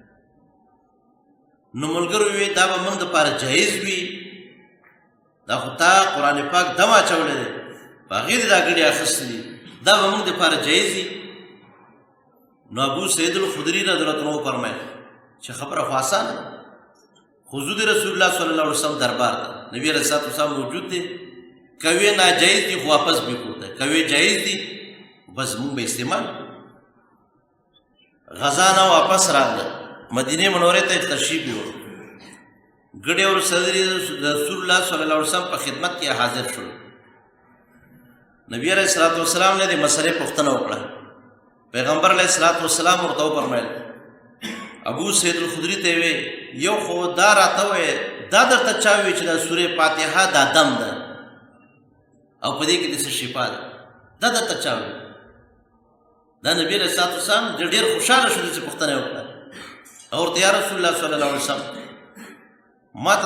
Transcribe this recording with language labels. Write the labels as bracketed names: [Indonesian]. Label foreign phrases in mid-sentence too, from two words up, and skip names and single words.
[Pashto] نو ملګرو وی دا به موږ د پاره جایز وي دا خو تا قرآن پاک دم اچولی دی په هغې دې دا ګړي اخیستلي دا به موږ د پاره جایز وي نو ابو سعید الخدري [Arabic] رضی الله عنه [Pashto] فرمایي چې خبره خو اسانه ده حضور رسول الله [Arabic] صلی الله علیه وسلم [Pashto] دربار ده نبی [Arabic] علیه الصلوۃ والسلام [Pashto] موجود دی کوي ناجایز دي خو واپس به کوته کوي جایز دي بس موږ به استعمال غزا نه واپس راغله مدینه منوره ته تشریف یو ګډي اور صدر رسول الله [Arabic] صلی الله علیه وسلم [Pashto] په خدمت کې حاضر شو نبی [Arabic] علیہ الصلوۃ والسلام [Pashto] نے دې مسئله پوښتنه وکړه پیغمبر [Arabic] علیہ الصلوۃ والسلام [Pashto] ورته فرمایل ابو سعید الخدری ته وی یو خو دا راته وی دا درته چا وی چې د سوره فاتحه دا دم ده او په دې کې د شفا ده دا درته چا وی دا نبی [Arabic] علیہ الصلوۃ والسلام [Pashto] ډېر خوشاله شو چې پوښتنه وکړه اور [Arabic] یا رسول الله صلی الله علیه وسلم [Pashto] ما ته